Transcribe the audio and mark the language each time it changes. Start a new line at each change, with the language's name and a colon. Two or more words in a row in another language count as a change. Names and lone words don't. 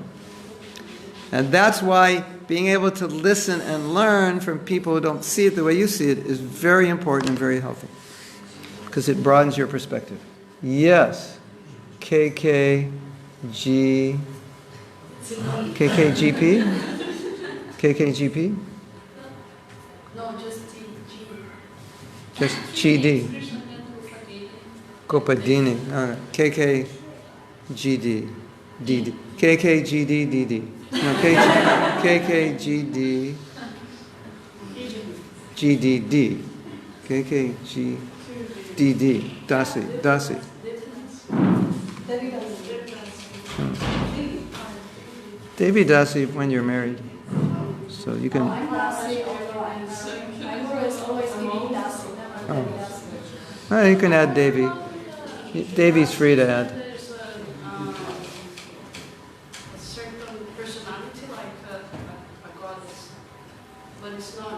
English: And that's why being able to listen and learn from people who don't see it the way you see it is very important and very healthy. Because it broadens your perspective. Yes. KKGP? KKGP? No, just G. Just GD. Gopadini. KKGD. DD. KKGD DD. No, KKGD GDD. KKGDD. Dasi. Devi Dasi when you're married. So you can. I'm Dasi, although I'm always giving Dasi. Oh, you can add Devi. Devi's free to add. There's a certain personality like a goddess, but it's not.